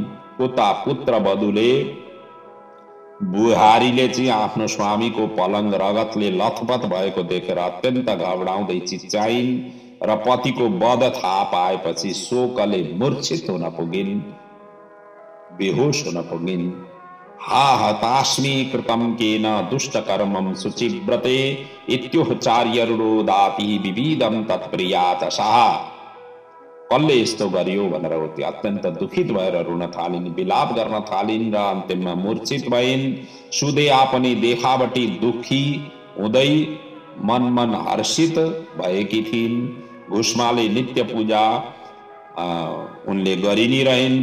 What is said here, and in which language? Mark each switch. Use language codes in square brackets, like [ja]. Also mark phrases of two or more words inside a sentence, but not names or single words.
[ne] उता पुत्र वधुले बुहारीले चाहिँ आफ्नो स्वामीको पलङ रगतले लथपथ भएको देखेर अत्यन्त घबराउँदै चिच्याइन् र पतिको वध थाहा पाएपछि शोकले मूर्छित हुन पुगिन्, बेहोस हुन पुगिन्। [sa] हा हतास्मि कृतं केन दुष्टकर्मं शुचिव्रते इत्युह चार्यरुरोदाति विविधं तत्प्रिया च सः। [ne] कसले यस्तो गरियो भनेर अत्यन्त दुखित भएर रुन थालिन्, विलाप गर्न थालिन् र अन्तिममा मूर्छित भइन्। सुदेया पनि देखावटी दुखी हुँदै मन हर्षित भएकी थिइन्। भुष्माले नित्य पूजा उनले गरि नै रहिन्।